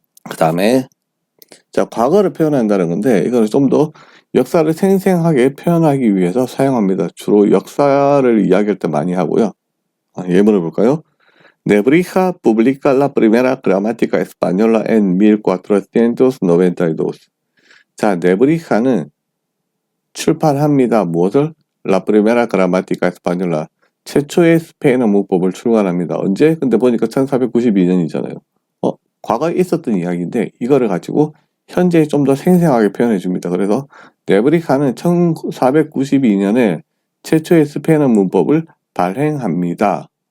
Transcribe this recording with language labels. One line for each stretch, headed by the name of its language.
Korean: 그 다음에 자, 과거를 표현한다는 건데 이거는 좀 더 역사를 생생하게 표현하기 위해서 사용합니다. 주로 역사를 이야기할 때 많이 하고요. 예문을 볼까요?
Spanish: Nebrija publica la primera gramática española en 1492.
Korean: 자, 네브리카는 출판합니다. 무엇을?
Spanish: La primera gramática española.
Korean: 최초의 스페인어 문법을 출간합니다. 언제? 근데 보니까 1492년이잖아요. 과거에 있었던 이야기인데 이거를 가지고 현재에 좀 더 생생하게 표현해 줍니다. 그래서 네브리카는 1492년에 최초의 스페인어 문법을 발행합니다.